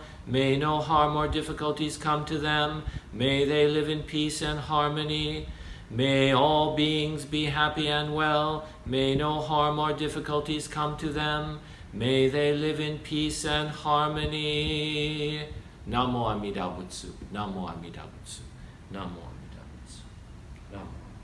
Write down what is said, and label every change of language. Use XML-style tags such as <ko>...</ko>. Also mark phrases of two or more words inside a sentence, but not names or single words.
<en>May no harm or difficulties come to them. May they live in peace and harmony. May all beings be happy and well. May no harm or difficulties come to them. May they live in peace and harmony.</en> <ja>南無阿弥陀仏、南無阿弥陀仏、南無阿弥陀仏、南無阿弥陀仏.</ja>